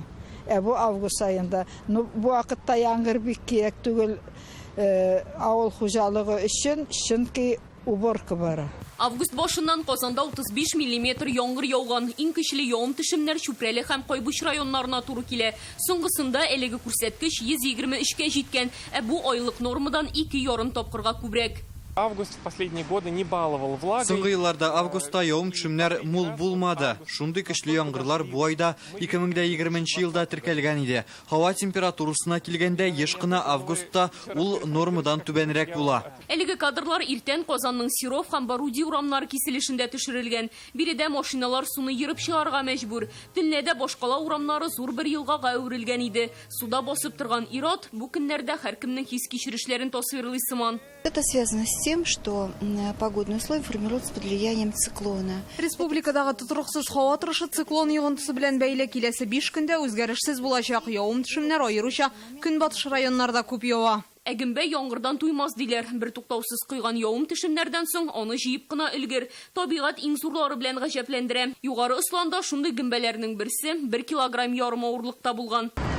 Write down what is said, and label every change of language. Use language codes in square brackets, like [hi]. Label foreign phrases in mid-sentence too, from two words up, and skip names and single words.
[tt] Бу август айында, бу вакытта яңгыр бик кирәк түгел авыл хуҗалыгы өчен, чөнки уборка бара. Август башыннан Казанда 35 мм яңгыр яуган. Иң көчле явым-төшемнәр Чүпрәле һәм Кайбыш районнарына туры килә. Соңгысында әлеге күрсәткеч 123-кә җиткән. Бу айлык нормадан 2,5 тапкырга күбрәк. [ru] Август в последние годы не баловал влагой. [tt] Соңгы елларда августта явым-төшемнәр мул булмады. Шундый көчле яңгырлар бу айда 2020 елда теркәлгән иде. Һава температурасына килгәндә еш кына августта ул нормадан түбәнрәк була. Әлеге кадрлар иртән Казанның Сиров һәм Боруди урамнары киселешендә төшерелгән. Биредә машиналар суны йырып чыгарга мәҗбүр. Төнләдә башкала урамнары зур бер елгага әверелгән иде. Суда басып торган ир-ат бу көннәрдә һәркемнең хис кичерешләрен тасвирлый сыман. [ru] Это связано с тем, что погодные условия формируются под влиянием циклона. [tt] Республикадагы тотрыксыз һава торышы циклон йогынтысы белән бәйле киләсе 5 көндә үзгәрешсез булачак. Явым-төшемнәр аеруча көнбатыш районнарда күп ява. Әгембә яңгырдан туймас диләр. Бер туктаусыз койган явым-төшемнәрдән соң аны җыеп кына өлгер. Табигать иң зурлары белән гаҗәпләндерә. Югары Ысланда шундый гөмбәләрнең берсе 1,5 килограмм авырлыкта булган.